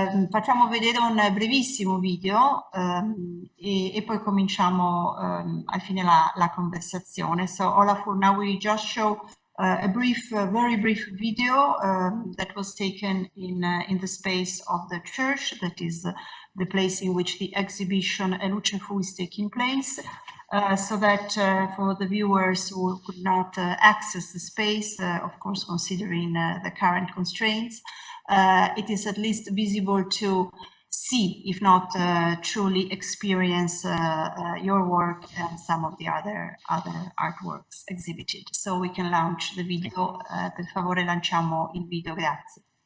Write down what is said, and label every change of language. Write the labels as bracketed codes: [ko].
[it] Facciamo vedere un brevissimo video e poi cominciamo al fine la conversazione. [en] So Olafur, now we just show a very brief video that was taken in the space of the church, that is the place in which the exhibition A Luce Fu is taking place. So that for the viewers who could not access the space, of course, considering the current constraints, it is at least visible to see, if not truly experience your work and some of the other artworks exhibited. So we can launch the video. [it] Per favore, lanciamo il video, grazie.